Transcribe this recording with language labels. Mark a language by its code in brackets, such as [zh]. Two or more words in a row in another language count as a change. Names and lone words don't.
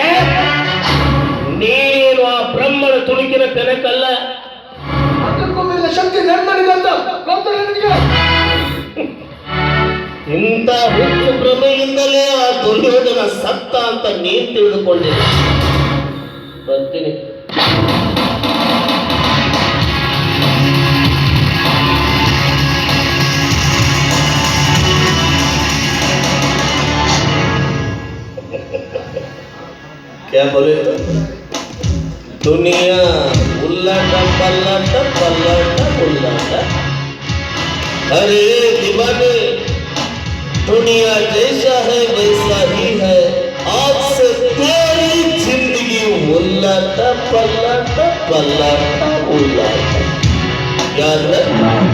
[kn] ನೀನೇನು ಆ ಬ್ರಹ್ಮನ ತುಣುಕಿನ ಕನಕಲ್ಲ. ಅದಕ್ಕೂ ಮೇಲೆ ಶಕ್ತಿ ನನ್ನನಿಗಂತ ಗೊತ್ತಿಲ್ಲ ನಿನಗೆ. ಇಂಥ ಹುಚ್ಚು ಭ್ರಮೆಯಿಂದಲೇ ಆ ದುರ್ಯೋಧನ ಸತ್ತ ಅಂತ ನೀನ್ ತಿಳಿದುಕೊಂಡಿದ್ದೆ. ಬರ್ತೀನಿ. [hi] क्या बोले तो? दुनिया उल्लाट पल्लाट पल्लाट उल्लाट. अरे दीवाने, दुनिया जैसा है वैसा ही है. आज से तेरी जिंदगी उल्लाट पल्लाट पल्लाट उल्लाट. याद रखना.